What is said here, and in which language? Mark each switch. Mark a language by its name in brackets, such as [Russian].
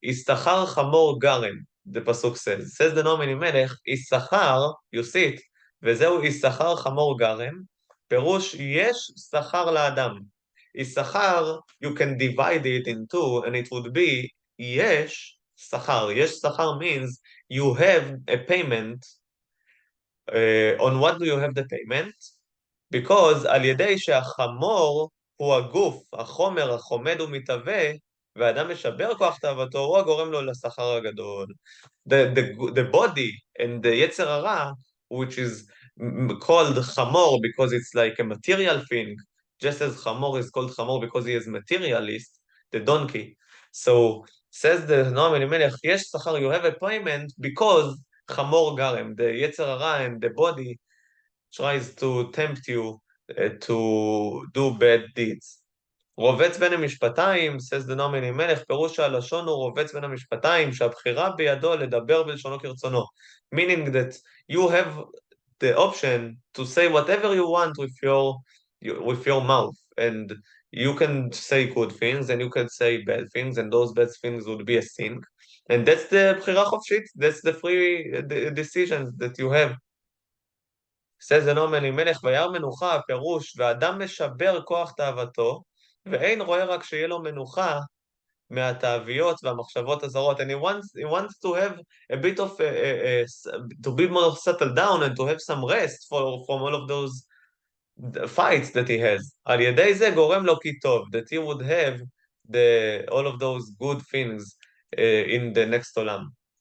[Hebrew] Isachar chamor garem, [English] the pasuk says. [Hebrew] Says the Noam Elimelech, Isachar, [English] you see it, [Hebrew] וזהו Isachar chamor garem, פירוש יש שכר לאדם. [English] Isachar, you can divide it in two, and it would be יש שכר. [Hebrew] יש שכר [English] means you have a payment. On what do you have the payment? [Hebrew] Because על ידי שהחמור הוא הגוף, החומר, החומד ומתהווה, והאדם משבר כוח תאוותו, הוא הגורם לו לשכר הגדול. [English] The body and the יצר הרע, which is called חמור because it's like a material thing, just as חמור is called חמור because he is materialist, the donkey. So, says the Noam Elimelech, יש שכר, you have a payment because [Hebrew] חמור גרם, [English] the יצר הרע and the body tries to tempt you to do bad deeds. [Hebrew] רובץ בין המשפטיים, says the נועם אלימלך, פירוש הלשון הוא רובץ בין המשפטיים, שהבחירה בידו לדבר בלשונו כרצונו. [English] Meaning that you have the option to say whatever you want with your mouth, and you can say good things and you can say bad things, and those bad things would be a sin. And that's the בחירה חופשית, that's the free decisions that you have. [Hebrew] says the נועם אלימלך, וירא מנוחה, פירוש, ואדם משבר כוח תאוותו, ואין רואה רק שיהיה לו מנוחה מהתאוויות והמחשבות הזרות. [English] And he wants to have a bit of, to be more settled down and to have some rest from all of those fights that he has. [Hebrew] על ידי זה גורם לו כי טוב, [English] that he would have all of those good things in the next עולם.